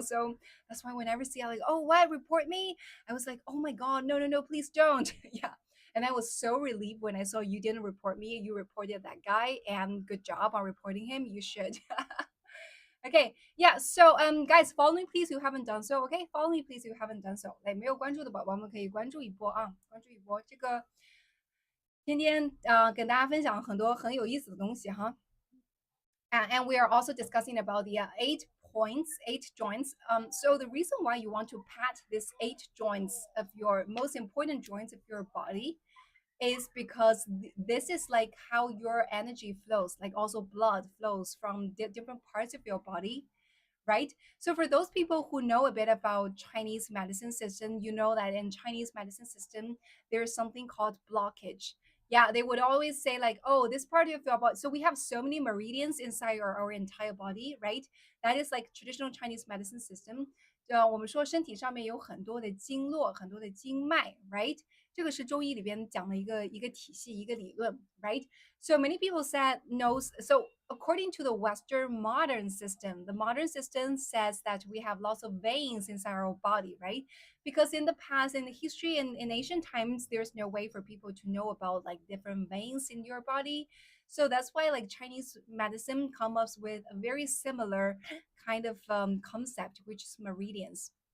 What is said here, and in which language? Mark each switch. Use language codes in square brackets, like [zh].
[en] So that's why whenever see I like, oh what, report me, I was like, oh my god, no, please don't. Yeah, And I was so relieved when I saw you didn't report me. You reported that guy, and good job on reporting him. You should. Okay, yeah. So guys, follow me please. You haven't done so. Okay, follow me please. You haven't done so. [zh] 来，没有关注的宝宝们可以关注一波啊，关注一波。这个天天跟大家分享很多很有意思的东西哈。 [en] And we are also discussing about the 8 points, 8 joints. So the reason why you want to pat these 8 joints of your most important joints of your body is because this is like how your energy flows, like also blood flows from different parts of your body, right? So for those people who know a bit about Chinese medicine system, you know that in Chinese medicine system, there's something called blockage. Yeah, they would always say like, oh, this part of your body. So we have so many meridians inside our entire body, right? That is like traditional Chinese medicine system. [zh] 我们说身体上面有很多的经络，很多的经脉，right？这个是中医里边讲的一个体系，一个理论，right？ [en] So many people said no. So according to the Western modern system, the modern system says that we have lots of veins inside our body, right? Because in the past, in the history, in ancient times, there's no way for people to know about like different veins in your body. So that's why like Chinese medicine comes up with a very similar kind of concept, which is meridians.